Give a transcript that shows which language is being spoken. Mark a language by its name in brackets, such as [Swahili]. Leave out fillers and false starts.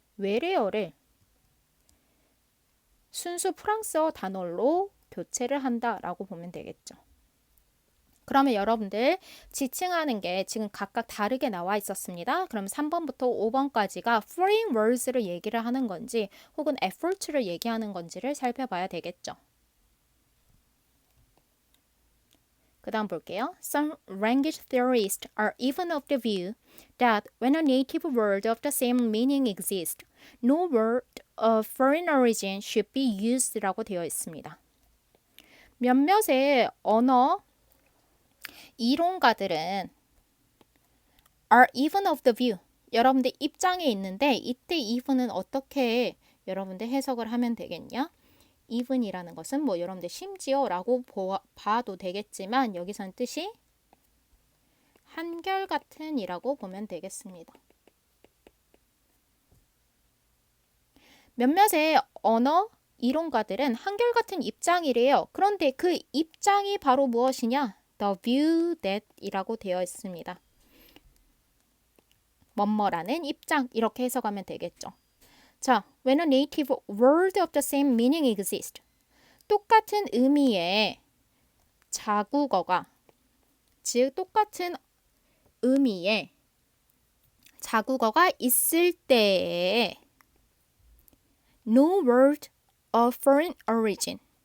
[Korean] 외래어를 순수 프랑스어 단어로 교체를 한다라고 보면 되겠죠. 그러면 여러분들 지칭하는 게 지금 각각 다르게 나와 있었습니다. 그럼 3번부터 5번까지가 [English] foreign words [Korean] 를 얘기를 하는 건지 혹은 effort를 얘기하는 건지를 살펴봐야 되겠죠. 그 다음 볼게요. [English] Some language theorists are even of the view that when a native word of the same meaning exists, no word of foreign origin should be used [Korean] 라고 되어 있습니다. 몇몇의 언어 이론가들은 [English] are even of the view. [Korean] 여러분들 입장에 있는데 이때 even은 어떻게 여러분들 해석을 하면 되겠냐? even이라는 것은 뭐 여러분들 심지어라고 봐도 되겠지만 여기서는 뜻이 한결같은 이라고 보면 되겠습니다. 몇몇의 언어 이론가들은 한결같은 입장이래요. 그런데 그 입장이 바로 무엇이냐? [English] The view that [Korean] 이라고 되어 있습니다. 뭐뭐라는 입장 이렇게 해석하면 되겠죠. [English] 자, when a native word of the same meaning exists. [Korean] 똑같은 의미의 자국어가 즉 똑같은 의미의 자국어가 있을 때에 [English] no word of foreign origin.